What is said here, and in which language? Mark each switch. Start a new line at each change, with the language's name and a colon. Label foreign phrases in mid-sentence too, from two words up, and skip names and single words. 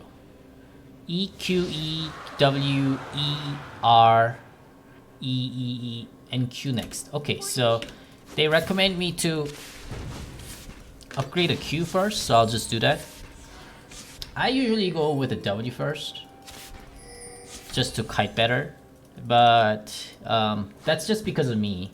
English: E, Q, E, W, E, R, E, E, E, and Q next. Okay, so they recommend me to upgrade a Q first, so I'll just do that. I usually go with a W first, just to kite better. But that's just because of me.